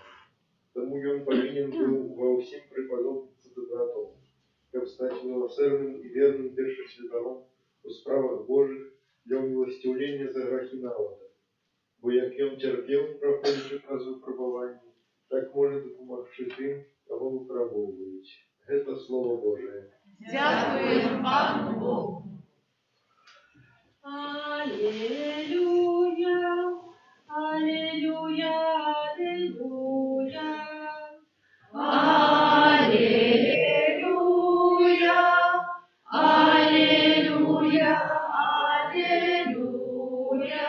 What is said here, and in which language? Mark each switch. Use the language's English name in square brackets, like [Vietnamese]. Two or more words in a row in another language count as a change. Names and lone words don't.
[Belarusian] Таму ён павінен быў ва ўсім прыпадобніцца дабратом, каб стаць міласэрным і верным першасвятаром у справах Божых для ўміласціўлення за грахі народа. Бо як ён цярпеў, праходзячы праз выпрабаванні, так можа дапамагчы тым, каго выпрабоўваюць. [Russian] Гэта Слово Божие. [Ukrainian] Дякуємо Пану Богу. Алілюя, алілюя, алілюя. Алілюя, алілюя, алілюя.